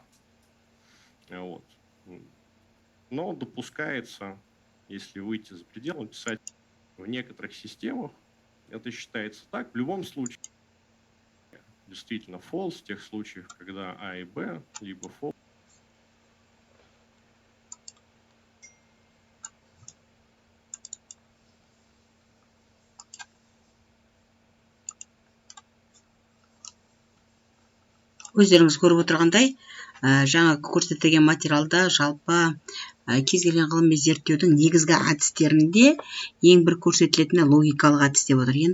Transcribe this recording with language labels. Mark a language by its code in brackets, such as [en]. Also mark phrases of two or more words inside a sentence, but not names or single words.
[ru] Вот. Но допускается, если выйти за пределы, писать в некоторых системах. Это считается так. В любом случае, действительно false в тех случаях, когда А и Б, либо false. [kk] Өздеріңіз көріп отырғандай, жаңа көрсетілген материалда жалпы кез келген ғылыми зерттеудің негізгі әдістерінде ең бір көрсетілетіні логикалық әдіс деп отыр.